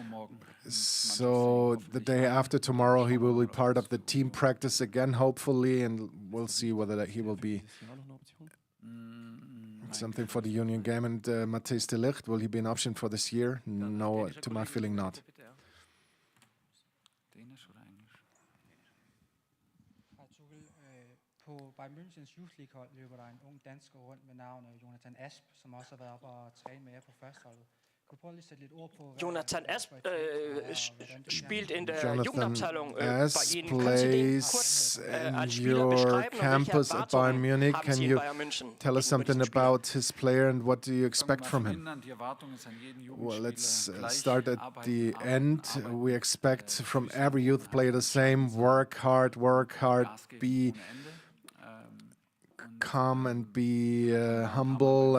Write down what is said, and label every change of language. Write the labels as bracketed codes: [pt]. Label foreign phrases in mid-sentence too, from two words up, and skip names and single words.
[en] So the day after tomorrow, he will be part of the team practice again, hopefully, and we'll see whether he will be something for the Union game. And Matthijs de Ligt, will he be an option for this year? No, to my feeling, not. [da] På Bayern Münchens Youth League-hold løber der en ung dansker rundt med navnet Jonathan Asp, som også har været oppe og træne med jer på førsteholdet. Kunne du prøve lige at sætte lidt ord på, [de] Jonathan Asp spielt in der Jonathan Jugendabteilung Asp bei Ihnen. [en] plays in your campus at Bayern Munich. Can you tell us something about his player and what do you expect from him? Well, let's start at the end. We expect from every youth player the same: work hard, be calm and be humble.